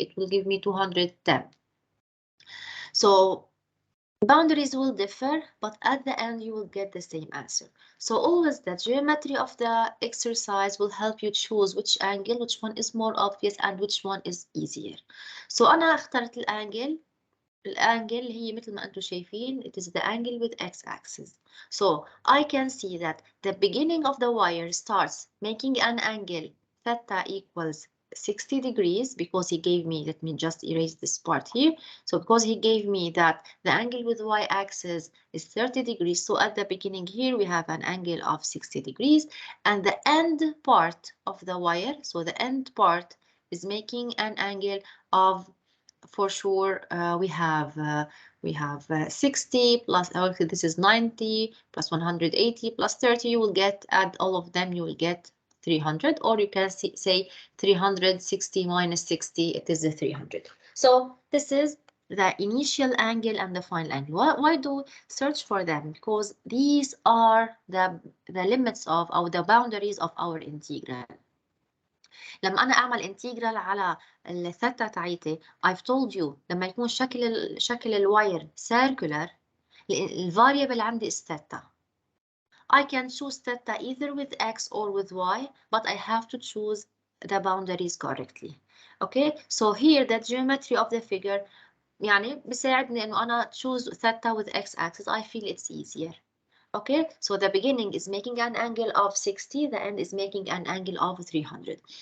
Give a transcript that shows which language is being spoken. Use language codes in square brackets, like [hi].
[en] It will give me 210. So boundaries will differ, but at the end you will get the same answer. So always the geometry of the exercise will help you choose which angle, which one is more obvious and which one is easier. [ar] So أنا اخترت الانجل هي مثل ما انتم شايفين, [en] it is the angle with x-axis. So I can see that the beginning of the wire starts making an angle theta equals 60 degrees because he gave me, let me just erase this part here. So because he gave me that the angle with y-axis is 30 degrees, so at the beginning here we have an angle of 60 degrees, and the end part of the wire, so the end part is making an angle of, for sure, we have 60 plus, this is 90 plus 180 plus 30, you will get, add all of them, you will get 300, or you can say 360 minus 60, it is the 300. So this is the initial angle and the final angle. Why do search for them? Because these are the limits of, or the boundaries of our integral. [ar] لما انا اعمل انتجرال على الثيتا تاعيتي, [en] I've told you [ar] لما يكون شكل الواير circular, الفاريبل عندي [en] is theta. I can choose theta either with x or with y, but I have to choose the boundaries correctly. Okay, so here the geometry of the figure [ar] يعني بيساعدني انه انا [en] choose theta with x axis. I feel it's easier. Okay, so the beginning is making an angle of 60, the end is making an angle of 300.